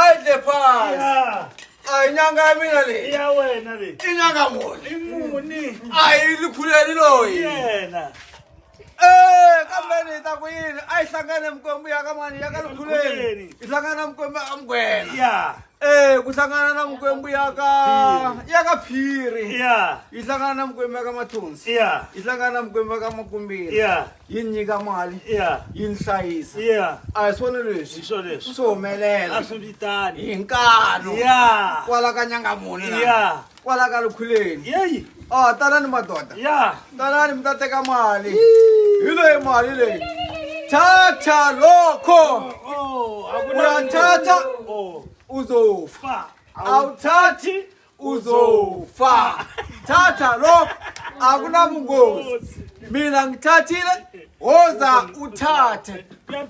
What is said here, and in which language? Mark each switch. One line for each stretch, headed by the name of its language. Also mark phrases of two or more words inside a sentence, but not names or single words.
Tsonga: phansi. Ya. Ayinyanga mina le. Ya wena le. Inyanga muni. Imuni. Ayilikhuleli loyi. Yena. Kambe ta kuyini ayihlangane mkwembu yakamani yakalikhuleli. Ihlangana mkwembu amgwena. Ya. Kuhlangana na mkwembu yaka phiri. Ya. Ihlangana na mkwembu yakamathunzi. Ya. Ihlangana na mkwembu yakamakumbiri. Ya. Yini nyika mali. Ya. Yini hlayisa. Ya. Ayisona leswi. Isho leswi. Somelela. Asubitani. Hinkalo. Ya. Kwala ka Nyangamuni la. Ya. Kwala ka Lukhuleni. Yeyi. Tanani madoda. Ya. Tanani mi ta teka mali. Hi leyi mali leyi.
Zulu: Thatha lokho. Uyathatha uzofa. Awuthathi uzofa. Thatha lokho akunabungozi. Mina ngithathile woza uthathe.